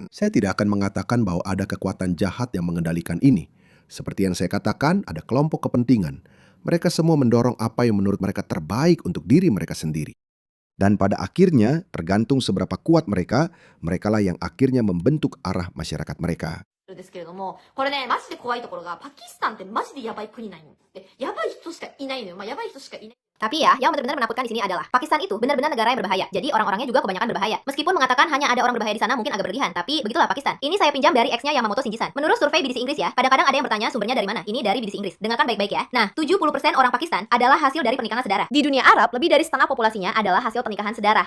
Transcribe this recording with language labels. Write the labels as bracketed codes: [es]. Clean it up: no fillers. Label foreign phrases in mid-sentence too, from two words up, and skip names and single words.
[id] Saya tidak akan mengatakan bahwa ada kekuatan jahat yang mengendalikan ini. Seperti yang saya katakan, ada kelompok kepentingan. Mereka semua mendorong apa yang menurut mereka terbaik untuk diri mereka sendiri. Dan pada akhirnya, tergantung seberapa kuat mereka, merekalah yang akhirnya membentuk arah masyarakat mereka. [ja] ですけれども、これね、マジで怖いところが、パキスタンってマジでやばい国なんよ。で、やばい人しかいないのよ。やばい人しかいない。 [id] Tapi ya, yang benar-benar menakutkan di sini adalah Pakistan itu benar-benar negara yang berbahaya. Jadi orang-orangnya juga kebanyakan berbahaya. Meskipun mengatakan hanya ada orang berbahaya di sana mungkin agak berlebihan, tapi begitulah Pakistan. Ini saya pinjam dari ex-nya Yamamoto Shinji-san. Menurut survei BBC Inggris ya, kadang-kadang ada yang bertanya sumbernya dari mana. Ini dari BBC Inggris. Dengarkan baik-baik ya. Nah, 70% orang Pakistan adalah hasil dari pernikahan sedara. Di dunia Arab, lebih dari setengah populasinya adalah hasil pernikahan sedara.